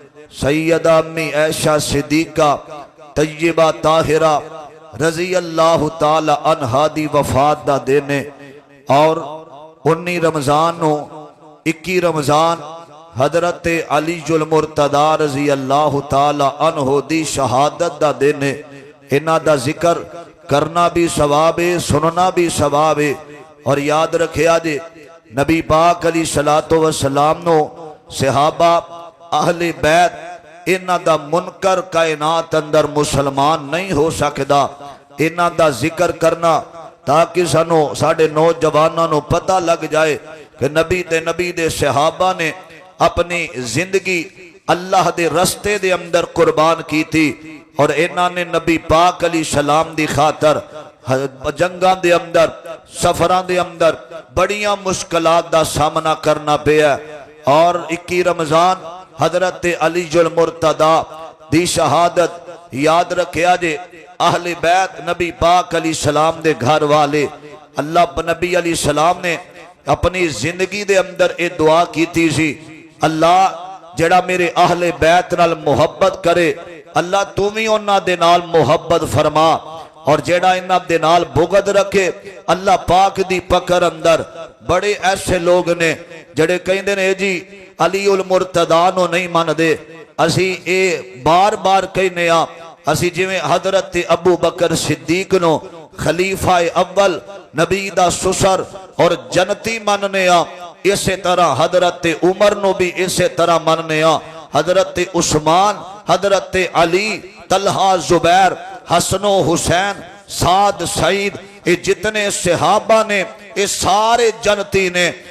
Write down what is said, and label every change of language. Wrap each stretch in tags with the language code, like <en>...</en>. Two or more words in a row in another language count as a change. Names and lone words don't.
<pa>سیدہ امی عائشہ صدیقہ طیبہ طاہرہ</pa> <ar>رضی اللہ تعالی عنہا</ar> <pa>دی وفات دا دینے اور 19 رمضان نو 21 رمضان حضرت علی المرتضی</pa> <ar>رضی اللہ تعالی عنہ</ar> <pa>دی شہادت دا دینے انہاں دا ذکر کرنا بھی ثواب ہے سننا بھی ثواب ہے اور یاد رکھیا جے نبی پاک</pa> <ar>علیہ الصلوۃ والسلام</ar> <pa>نو صحابہ اہل بیت انہاں دا منکر کائنات اندر مسلمان نہیں ہو سکدا انہاں دا ذکر کرنا تاکہ سانو ساڈے نوجواناں نو پتہ لگ جائے کہ نبی دے صحابہ نے اپنی زندگی اللہ دے رستے دے اندر قربان کی تھی اور انہاں نے نبی پاک</pa> <ar>علیہ السلام</ar> <pa>دی خاطر جنگاں دے اندر سفراں دے اندر بڑیاں مشکلات دا سامنا کرنا پیا اور 21 رمضان حضرت علی المرتضی دی شہادت یاد رکھیا جے اہل بیت نبی پاک</pa> <ar>علیہ السلام</ar> <pa>دے گھر والے اللہ نبی علیہ السلام نے اپنی زندگی دے اندر اے دعا کیتی سی اللہ جڑا میرے اہل بیت نال محبت کرے اللہ تو بھی انہاں دے نال محبت فرما اور جڑا انہاں دے نال بغض رکھے اللہ پاک دی پکڑ اندر بڑے ایسے لوگ نے جڑے کہندے نے جی علی المرتضی نو نہیں من دے اسی اے بار بار کہنے اسی جویں حضرت ابو بکر صدیق نو خلیفہ اول نبی دا سسر اور جنتی مننے اسی طرح حضرت عمر نو بھی اسی طرح مننے حضرت عثمان حضرت علی طلحہ زبیر حسن و حسین سعد سعید یہ جتنے صحابہ نے یہ سارے جنتی نے</pa>